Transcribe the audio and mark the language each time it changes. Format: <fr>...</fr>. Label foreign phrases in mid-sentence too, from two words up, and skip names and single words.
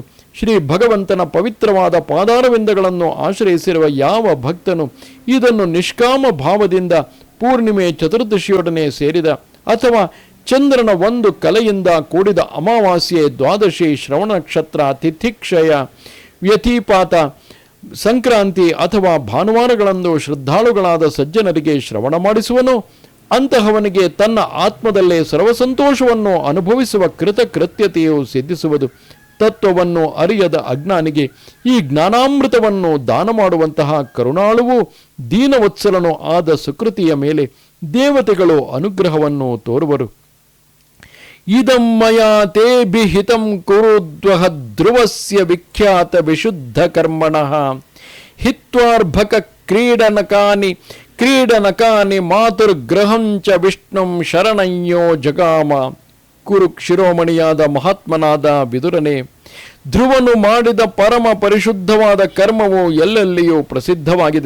<kn>ಶ್ರೀ ಭಗವಂತನ ಪವಿತ್ರವಾದ ಪಾದಾರವಿಂದಗಳನ್ನು ಆಶ್ರಯಿಸಿರುವ ಯಾವ ಭಕ್ತನು ಇದನ್ನು ನಿಷ್ಕಾಮ ಭಾವದಿಂದ ಪೂರ್ಣಿಮೆ ಚತುರ್ದಶಿಯೊಡನೆ ಸೇರಿದ ಅಥವಾ ಚಂದ್ರನ ಒಂದು ಕಲೆಯಿಂದ ಕೂಡಿದ ಅಮಾವಾಸ್ಯೆ, ದ್ವಾದಶಿ, ಶ್ರವಣ ನಕ್ಷತ್ರ, ತಿಥಿಕ್ಷಯ, ವ್ಯತಿಪಾತ, ಸಂಕ್ರಾಂತಿ ಅಥವಾ ಭಾನುವಾರಗಳಂದು ಶ್ರದ್ಧಾಳುಗಳಾದ ಸಜ್ಜನರಿಗೆ ಶ್ರವಣ ಮಾಡಿಸುವನು, ಅಂತಹವನಿಗೆ ತನ್ನ ಆತ್ಮದಲ್ಲೇ ಸರ್ವಸಂತೋಷವನ್ನು ಅನುಭವಿಸುವ ಕೃತಕೃತ್ಯತೆಯು ಸಿದ್ಧಿಸುವುದು. ತತ್ವವನ್ನು ಅರಿಯದ ಅಜ್ಞಾನಿಗೆ ಈ ಜ್ಞಾನಾಮೃತವನ್ನು ದಾನ ಮಾಡುವಂತಹ ಕರುಣಾಳುವು ದೀನವತ್ಸಲನೂ ಆದ ಸುಕೃತಿಯ ಮೇಲೆ ದೇವತೆಗಳು ಅನುಗ್ರಹವನ್ನು ತೋರುವರು.</kn> <sa>ಇದಂ ಮಯಾ ತೇ ಬಿಹಿತಂ ಕುರುದ್ವಹ ಧ್ರುವಸ್ಯ ವಿಖ್ಯಾತ ವಿಶುದ್ಧ ಕರ್ಮಣಃ ಹಿತ್ವಾರ್ಭಕ ಕ್ರೀಡನಕಾನಿ ಮಾತುರ್ಗ್ರಹಂಚ ವಿಷ್ಣುಂ ಶರಣಯ್ಯೋ ಜಗಾಮ.</sa> <kn>ಕುರು ಶಿರೋಮಣಿಯಾದ ಮಹಾತ್ಮನಾದ ವಿದುರನೇ, ಧ್ರುವನು ಮಾಡಿದ ಪರಮ ಪರಿಶುದ್ಧವಾದ ಕರ್ಮವು ಎಲ್ಲೆಲ್ಲಿಯೂ ಪ್ರಸಿದ್ಧವಾಗಿದೆ.</kn>